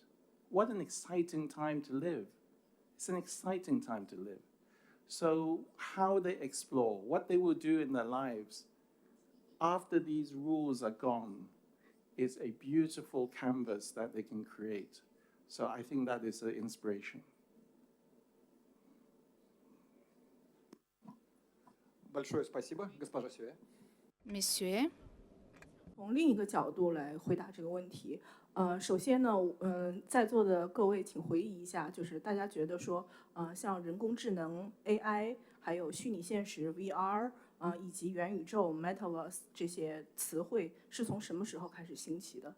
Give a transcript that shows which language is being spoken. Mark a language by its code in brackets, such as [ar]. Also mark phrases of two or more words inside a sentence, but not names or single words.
[en] What an exciting time to live. It's an exciting time to live. So how they explore, what they will do in their lives after these rules are gone, is a beautiful canvas that they can create. So I think that is an inspiration. [ru] Большое спасибо, госпожа Xue. [fr] Monsieur. [zh] 从另一个角度来回答这个问题，首先呢，在座的各位请回忆一下，就是大家觉得说，像人工智能 AI， 还有虚拟现实 VR，以及元宇宙 Metaverse 这些词汇是从什么时候开始兴起的？